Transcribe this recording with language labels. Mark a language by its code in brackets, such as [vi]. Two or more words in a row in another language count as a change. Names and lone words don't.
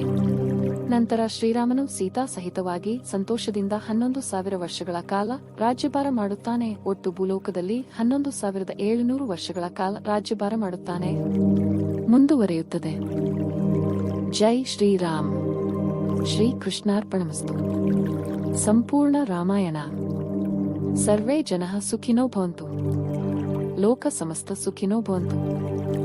[kn] ನಂತರ ಶ್ರೀರಾಮನು ಸೀತಾ ಸಹಿತವಾಗಿ ಸಂತೋಷದಿಂದ 11,000 ವರ್ಷಗಳ ಕಾಲ ರಾಜ್ಯಭಾರ ಮಾಡುತ್ತಾನೆ. ಒಟ್ಟು ಭೂಲೋಕದಲ್ಲಿ 11,700 ವರ್ಷಗಳ ಕಾಲ ರಾಜ್ಯಭಾರ ಮಾಡುತ್ತಾನೆ. ಮುಂದುವರಿಯುತ್ತದೆ. ಜೈ ಶ್ರೀರಾಮ್. [sa] ಶ್ರೀ ಕೃಷ್ಣಾರ್ಪಣಮಸ್ತು. ಸಂಪೂರ್ಣ ರಾಮಾಯಣ. ಸರ್ವೇ ಜನಃ ಸುಖಿನೋ ಭವಂತು. ಲೋಕ ಸಮಸ್ತ ಸುಖಿನೋ ಭವಂತು.